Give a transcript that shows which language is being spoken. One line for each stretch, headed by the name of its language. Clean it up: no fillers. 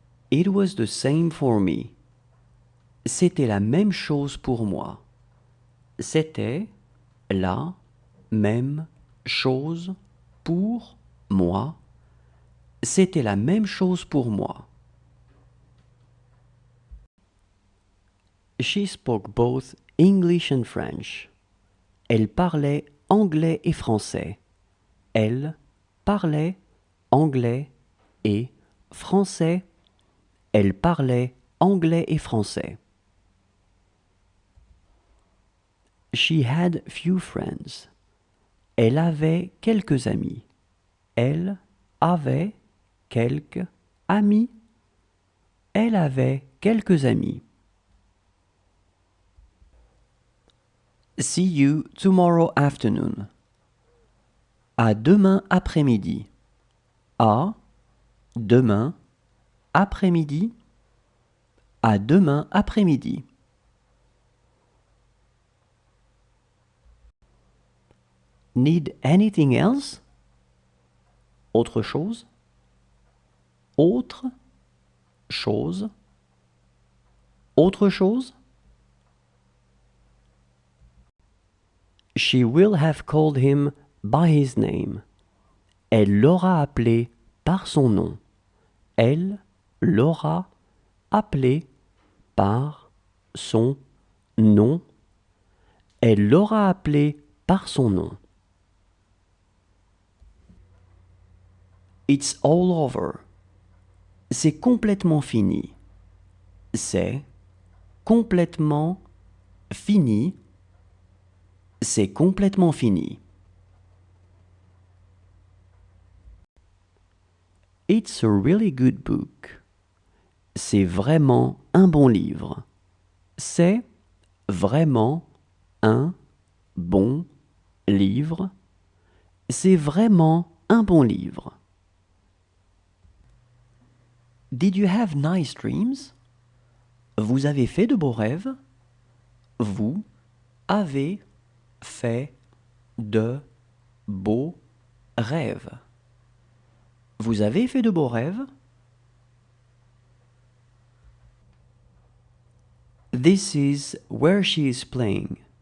English: It was the same for me.
French: C'était la même chose pour moi. C'était la même chose pour moi. C'était la même chose pour moi.
English: She spoke both English and French.
French: Elle parlait anglais et français. Elle parlait anglais et français. Elle parlait anglais et français.
English: She had few friends.
French: Elle avait quelques amis. Elle avait quelques amis. Elle avait quelques amis.
English: See you tomorrow afternoon.
French: À demain après-midi. À demain après-midi. À demain après-midi.
English: Need anything else?
French: Autre chose? Autre chose? Autre chose?
English: She will have called him by his name.
French: Elle l'aura appelé par son nom. Elle l'aura appelé par son nom. Elle l'aura appelé par son nom.
English: It's all over.
French: C'est complètement fini. C'est complètement fini. C'est complètement fini.
English: It's a really good book.
French: C'est vraiment un bon livre. C'est vraiment un bon livre. C'est vraiment un bon livre.
English: Did you have nice dreams?
French: Vous avez fait de beaux rêves? Vous avez fait de beaux rêves. Vous avez fait de beaux rêves?
English: This is where she is playing.